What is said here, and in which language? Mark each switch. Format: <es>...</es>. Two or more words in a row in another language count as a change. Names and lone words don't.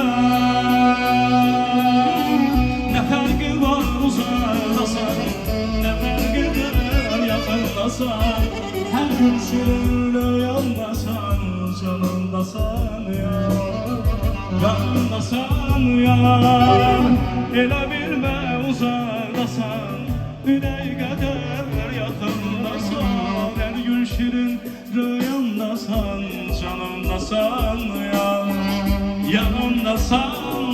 <tr>Ne farkı var uzaktasan, ne farkıdır yakındasan. Her gün şirinle yandasan, canındasan ya. Yandasan ya.</tr> <az>Elə bilmə uzaqdasan, ürək qədər yaxındasan. Hər gün şirin rüyandasan, canındasan ya. Yanındasan</az>